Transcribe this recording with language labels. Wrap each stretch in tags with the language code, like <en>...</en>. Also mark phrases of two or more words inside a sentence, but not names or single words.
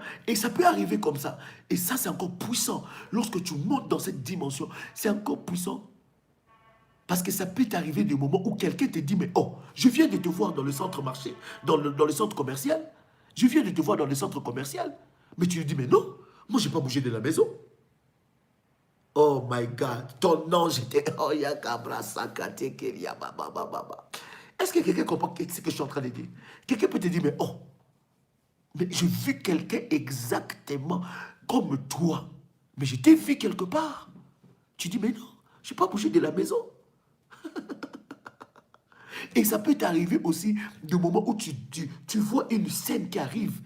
<fr>Et ça peut arriver comme ça. Et ça, c'est encore puissant. Lorsque tu montes dans cette dimension, c'est encore puissant. Parce que ça peut t'arriver des moments où quelqu'un te dit, mais oh, je viens de te voir dans le centre marché, dans le centre commercial. Je viens de te voir dans le centre commercial. Mais tu lui dis, mais non, moi, je n'ai pas bougé de la maison.</fr> <en>Oh my God,</en> <fr>ton ange était... Oh, yakabra sakate keria baba baba. Est-ce que quelqu'un comprend ce que je suis en train de dire? Quelqu'un peut te dire, mais oh, mais j'ai vu quelqu'un exactement comme toi. Mais je t'ai vu quelque part. Tu dis, mais non, je n'ai pas bougé de la maison. Et ça peut t'arriver aussi du moment où tu vois une scène qui arrive.</fr>